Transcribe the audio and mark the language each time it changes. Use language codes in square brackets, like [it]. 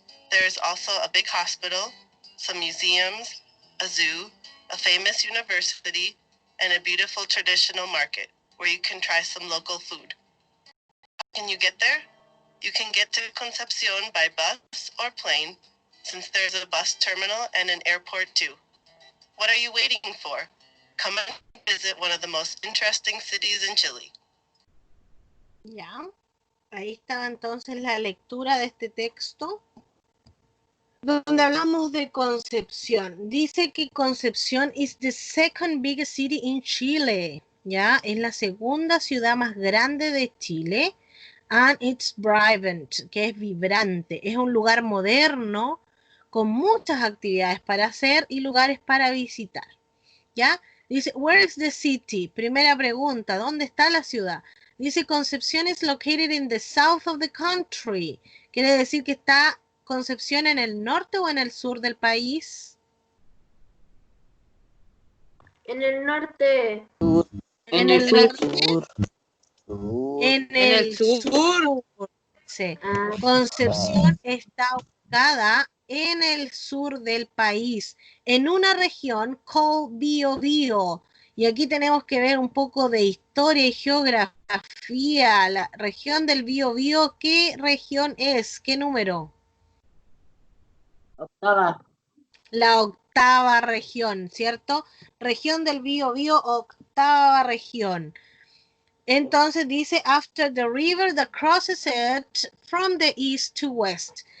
[en] There is also a big hospital, some museums, a zoo, a famous university, and a beautiful traditional market where you can try some local food. How can you get there? You can get to Concepcion by bus or plane, since there's a bus terminal and an airport too. What are you waiting for? Come and visit one of the most interesting cities in Chile. [es] Ya, ahí está entonces la lectura de este texto, donde hablamos de Concepción. Dice que [en] Concepción is the second biggest city in Chile. [es] Ya, es la segunda ciudad más grande de Chile. [en] And it's vibrant, [es] que es vibrante. Es un lugar moderno con muchas actividades para hacer y lugares para visitar. ¿Ya? Dice, [en] where is the city? [es] Primera pregunta, ¿dónde está la ciudad? Dice, [en] Concepción is located in the south of the country. [es] Quiere decir que está Concepción en el norte o en el sur del país. En el norte. En el norte. En En el el sur. sur. Sí. Concepción está ubicada en el sur del país, en una región [en] called [es] Biobío. Y aquí tenemos que ver un poco de historia y geografía. La región del Biobío, ¿qué región es? ¿Qué número? Octava. La octava región, ¿cierto? Región del Biobío, octava región. Entonces dice, [en] after the river that crosses it from the east to west.